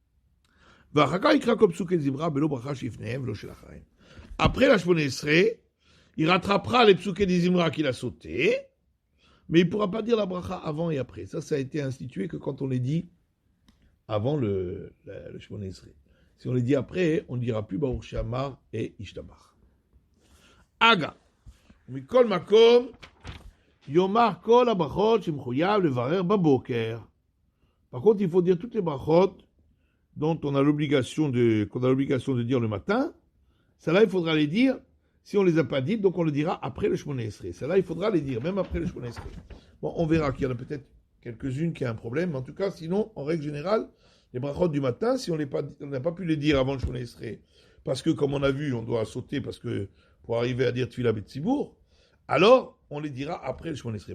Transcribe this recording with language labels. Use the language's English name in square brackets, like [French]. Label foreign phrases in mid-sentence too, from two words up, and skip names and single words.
[French] Après la Shmona Esrei, il rattrapera les psuké des Zimra qu'il a sauté, mais il ne pourra pas dire la bracha avant et après. Ça a été institué que quand on les dit avant le Shmona Esrei. Si on les dit après, on ne dira plus Baruch Shama et Ishtabach. Aga. [Hebrew] מכל מקום יאמר כל הברכות שמחויב לברך בבוקר. [French] Par contre, il faut dire toutes les brachot dont on a l'obligation de dire le matin. Celles-là, il faudra les dire si on ne les a pas dites, donc on le dira après le Shmona Esrei. Celles-là, il faudra les dire, même après le Shmona Esrei. Bon, on verra qu'il y en a peut-être quelques-unes qui ont un problème, mais en tout cas, sinon, en règle générale, les brachot du matin, si on n'a pas pu les dire avant le Shmona Esrei, parce que, comme on a vu, on doit sauter parce que pour arriver à dire [Hebrew] תפילה בציבור, [French] alors on les dira après le Shmona Esrei.